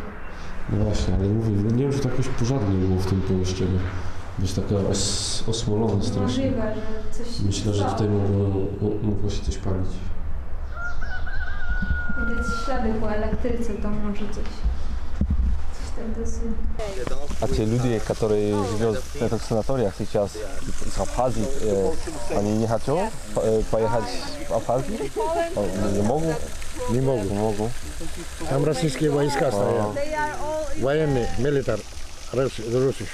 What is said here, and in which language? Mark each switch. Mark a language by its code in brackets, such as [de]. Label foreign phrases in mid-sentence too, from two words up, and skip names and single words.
[pl] No właśnie, ale mówię, no nie wiem, czy to jakoś pożaru nie było w tym pomieszczeniu. Być takie osmolone strasznie. Możliwe, że coś Myślę, że tutaj mogło się coś palić. Widać ślady po elektryce, to może coś tam dosyć. [ru] А те люди, которые живут в этих санаториях сейчас из Абхазии, они не хотят поехать в Абхазию? Не могут? Не могут. Не могут. Там российские войска стоят. Военные, милитар, русские.